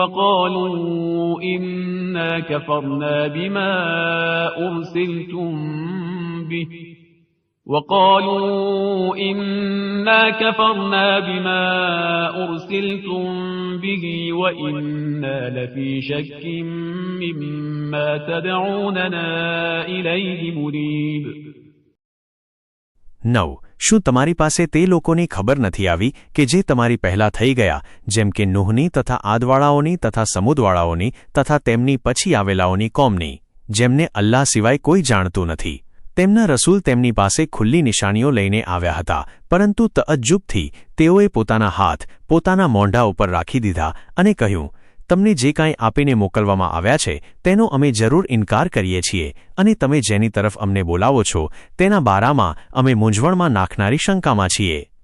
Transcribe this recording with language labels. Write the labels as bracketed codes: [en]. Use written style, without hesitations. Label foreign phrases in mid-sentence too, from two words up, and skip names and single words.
[ar] وقالوا إنا كفرنا بما أرسلتم به وإنا لفي شك مما تدعوننا إليه مريب. 9. [gu] શું તમારી પાસે તે લોકોની ખબર નથી આવી કે જે તમારી પહેલા થઈ ગયા, જેમ કે નૂહની તથા આદવાળાઓની તથા સમૂદવાળાઓની તથા તેમની પછી આવેલાઓની કોમની, જેમને અલ્લાહ સિવાય કોઈ જાણતું નથી? તેમના રસૂલ તેમની પાસે ખુલ્લી નિશાનીઓ લઈને આવ્યા હતા, પરંતુ તઅજ્જુબથી તેઓએ પોતાના હાથ પોતાના મોંઢા ઉપર રાખી દીધા અને કહ્યું, તમને જે કાંઈ આપીને મોકલવામાં આવ્યા છે તેનો અમે જરૂર ઇનકાર કરીએ છીએ, અને તમે જેની તરફ અમને બોલાવો છો તેના બારામાં અમે મૂંઝવણમાં નાખનારી શંકામાં છીએ.